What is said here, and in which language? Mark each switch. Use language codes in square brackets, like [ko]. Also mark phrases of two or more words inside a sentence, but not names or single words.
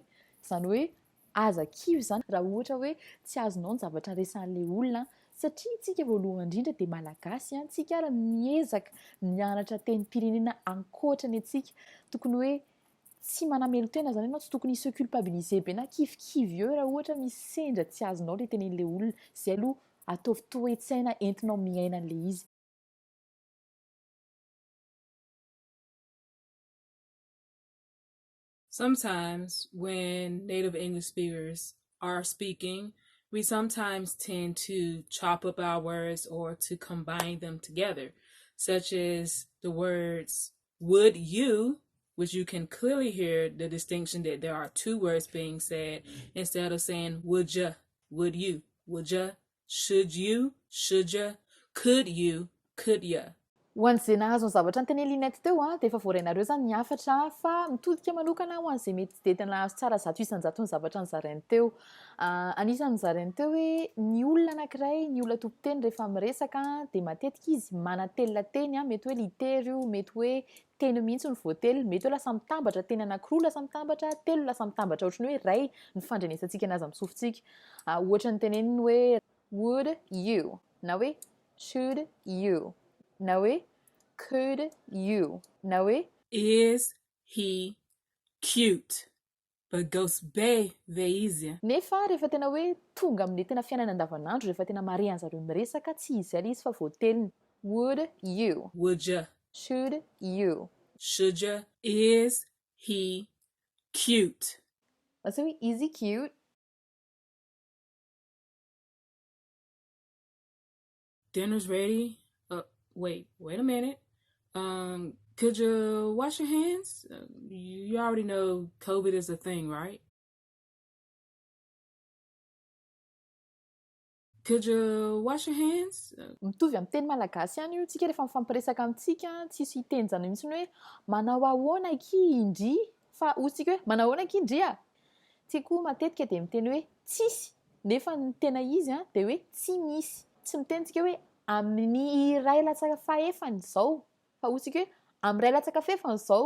[mg] Izany hoe aza kivy izany raha ohatra hoe tsy azonao ny zavatra resahan'ilay olona satria tsika voalohany indrindra dia malagasy tsika ary miezaka mianatra teny pirenena ankoatrany antsika. Tokony hoe tsy manamelo tena izany ianao, tsy tokony [fr] se culpabiliser [mg] be na kivikivy eo raha ohatra misy sendra tsy azonao ilay tenenin'ilay olona. Izay aloha ataovy toe-tsaina entinao miaina an'ilay izy. [en] Sometimes when native English speakers are speaking, we sometimes tend to chop up our words or to combine them together, such as the words would you, which you can clearly hear the distinction that there are two words being said instead of saying would ya, would you, should ya, could you, could ya. [mg] Ho an'izay nahazo ny zavatra ny teny linety teo dia efa voarainareo izany ny hafatra fa mitodika manokana ho an'izay mety tsy dia tena nahazo tsara zato isan-jato ny zavatra nizarainy teo. Anisan'ny nizarainy teo hoe ny olona anankiray, ny olona tompon-teny rehefa miresaka dia matetika izy manatelina teny mety hoe litery io, mety hoe teny mihitsy ny voately, mety hoe lasa mitambatra teny anankiroa, lasa mitambatra telo, lasa mitambatra ohatrany hoe ray ny fandrenesantsika anazy amin'ny sofintsika. Ohatra ny teneniny hoe [en] would you [mg] na hoe [en] should you [mg] na hoe [en] could you [mg] na hoe [en] is he cute but goes be veizia. [mg] Nefa rehefa tena hoe tonga amin'ny tena fiainana andavanandro rehefa tena mare an'zareo miresaka tsy izy izy fa voateliny. [en] Would you, would ya, should you, is he cute. [mg] Lasa hoe izy cute. [en] Dinner's ready. Wait a minute. Could you wash your hands? You already know COVID is a thing, right? Could you wash your hands? [mg] Mitovy amin'ny teny malagasy ihany io, tsika rehefa mifampiresaka amintsika tsisy hitenjana mihitsy hoe manao ahoana aky indry, fa ohatsika hoe manao ahoana aky indry a. Tsika koa matetika dia miteny hoe tsisy, nefa ny tena izy dia hoe tsy misy. Tsy miteny tsika hoe amin'ny iray latsaka fahefany izao, fa ohatsika hoe amin'ny iray latsaka fahefany izao.